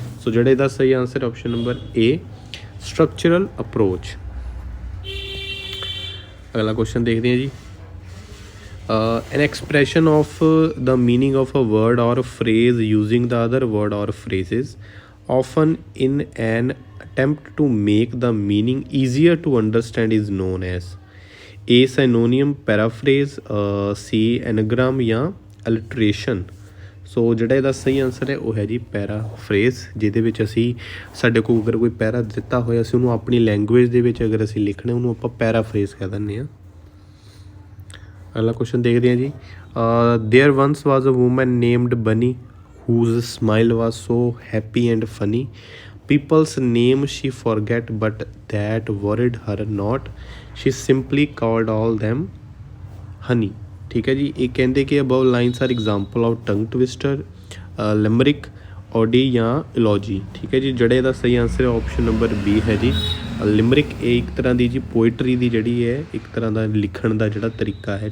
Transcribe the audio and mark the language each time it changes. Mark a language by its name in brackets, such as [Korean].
[Punjabi] ਸੋ ਜਿਹੜੇ ਇਹਦਾ ਸਹੀ answer option number A, [English] structural approach। [Punjabi] ਅਗਲਾ ਕੁਐਸਚਨ ਦੇਖਦੇ ਹਾਂ ਜੀ। [English] An expression of the meaning of a word or phrase using the other word or phrases, often in an attempt to make the meaning easier to understand, is known as A. synonym, paraphrase, C. anagram ਜਾਂ alliteration। [Punjabi] ਸੋ ਜਿਹੜਾ ਇਹਦਾ ਸਹੀ answer ਹੈ ਉਹ ਹੈ ਜੀ ਪੈਰਾਫਰੇਜ਼, ਜਿਹਦੇ ਵਿੱਚ ਅਸੀਂ ਸਾਡੇ ਕੋਲ ਅਗਰ ਕੋਈ ਪੈਰਾ ਦਿੱਤਾ ਹੋਇਆ, ਅਸੀਂ ਉਹਨੂੰ ਆਪਣੀ ਲੈਂਗੁਏਜ ਦੇ ਵਿੱਚ ਅਗਰ ਅਸੀਂ ਲਿਖਣਾ ਉਹਨੂੰ ਆਪਾਂ ਪੈਰਾਫਰੇਜ਼ ਕਹਿ ਦਿੰਦੇ ਹਾਂ। ਅਗਲਾ ਕੁਐਸਚਨ ਦੇਖਦੇ ਹਾਂ ਜੀ। [English] There once was a woman named Bunny whose smile was so happy and funny. People's name she forget, but that worried her not. She simply called all them honey। [Punjabi] ਠੀਕ ਹੈ ਜੀ। ਇਹ ਕਹਿੰਦੇ ਕਿ [English] above lines are example of tongue twister, limerick, ode ਜਾਂ elegy. [Punjabi] ਠੀਕ ਹੈ ਜੀ। ਜਿਹੜੇ ਇਹਦਾ ਸਹੀ ਆਨਸਰ ਹੈ ਆਪਸ਼ਨ ਨੰਬਰ ਬੀ ਹੈ ਜੀ, ਲਿਮਰਿਕ। ਇਹ ਇੱਕ ਤਰ੍ਹਾਂ ਦੀ ਜੀ ਪੋਇਟਰੀ ਦੀ ਜਿਹੜੀ ਹੈ, ਇੱਕ ਤਰ੍ਹਾਂ ਦਾ ਲਿਖਣ ਦਾ ਜਿਹੜਾ ਤਰੀਕਾ ਹੈ।